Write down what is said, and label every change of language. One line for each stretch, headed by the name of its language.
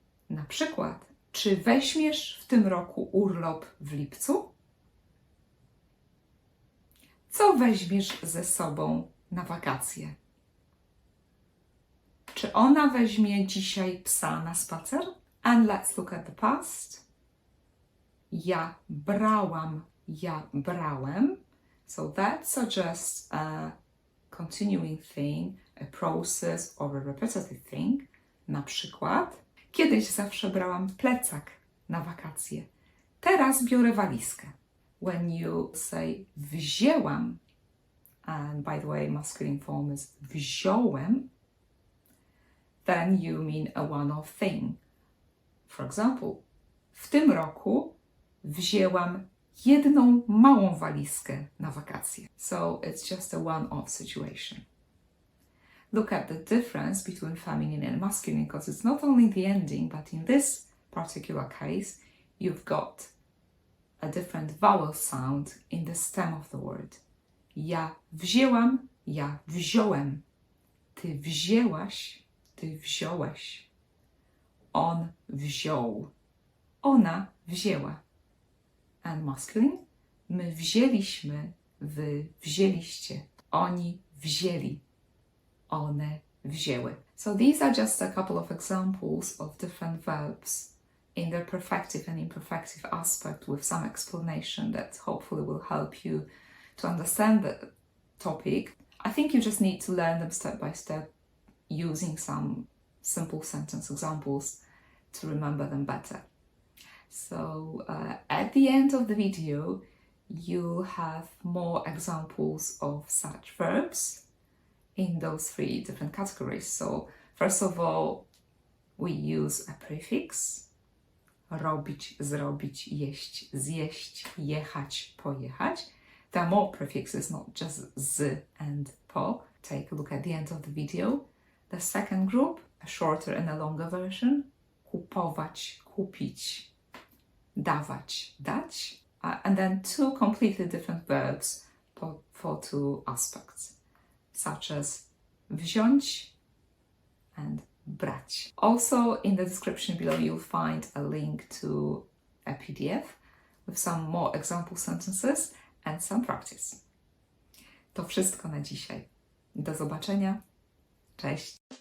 Polish: Na przykład, czy weźmiesz w tym roku urlop w lipcu? Co weźmiesz ze sobą na wakacje? Czy ona weźmie dzisiaj psa na spacer?
English: And let's look at the past.
Polish: Ja brałam, ja brałem.
English: So that suggests a continuing thing, a process or a repetitive thing.
Polish: Na przykład, kiedyś zawsze brałam plecak na wakacje. Teraz biorę walizkę.
English: When you say wzięłam, and by the way, masculine form is wziąłem, then you mean a one-off thing. For example,
Polish: w tym roku wzięłam jedną małą walizkę na wakacje.
English: So it's just a one-off situation. Look at the difference between feminine and masculine, because it's not only the ending, but in this particular case, you've got a different vowel sound in the stem of the word.
Polish: Ja wzięłam, ja wziąłem. Ty wzięłaś, ty wziąłeś. On wziął, ona wzięła.
English: And masculine,
Polish: my wzięliśmy, wy wzięliście. Oni wzięli, one wzięły.
English: So these are just a couple of examples of different verbs in their perfective and imperfective aspect, with some explanation that hopefully will help you to understand the topic. I think you just need to learn them step by step using some simple sentence examples to remember them better. So at the end of the video, you'll have more examples of such verbs in those 3 different categories. So first of all, we use a prefix.
Polish: Robić, zrobić, jeść, zjeść, jechać, pojechać.
English: There are more prefixes, not just z and po. Take a look at the end of the video. The second group, a shorter and a longer version.
Polish: Kupować, kupić, dawać, dać.
English: And then 2 completely different verbs for 2 aspects, such as wziąć and brać. Also, in the description below, you'll find a link to a PDF with some more example sentences and some practice.
Polish: To wszystko na dzisiaj. Do zobaczenia. Cześć!